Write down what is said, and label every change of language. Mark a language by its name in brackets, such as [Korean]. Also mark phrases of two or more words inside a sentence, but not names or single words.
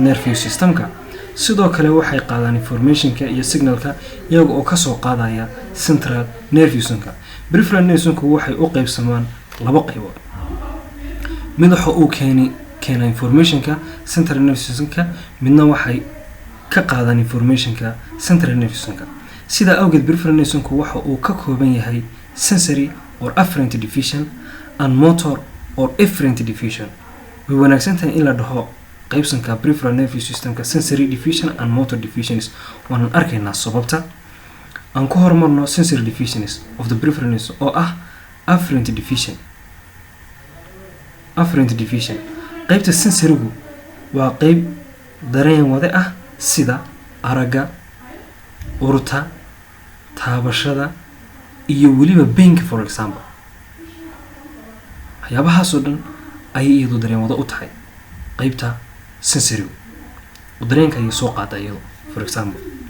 [English] nervous systemka [Somali] sidoo kale waxay qaadaan informationka iyo signalka iyaga oo ka soo qaadaya [English] central nervous systemka peripheral nervous systemka [Somali] waxay u qaybsamaan laba qaybood mid waxa uu keena informationka [English] central nervous systemka [Somali] midna waxay ka qaadaan [English] informationka central nervous systemka [Somali] sida awgeed [English] peripheral nervous systemka [Somali] waxa uu ka kooban yahay [English] sensory or afferent diffusion and motor or efferent diffusion [Somali] way wanaagsan tahay in la dhaho qaybsanka [English] peripheral nervous systemka sensory diffusion and motor diffusions [Somali] waan arkaynaa sababta aan ku hormarno [English] sensory diffusions of the peripheral nerves [Somali] oo ah afferent diffusion qaybta sensorygu waa qayb dareen wada ah sida araga urta taabashada iyo waliba painka [English] for example [Somali] waxyaabahaas oo dhan ay iyadu dareen wada u tahay qaybta sensory dareenka ay soo qaada iyadu [English] for example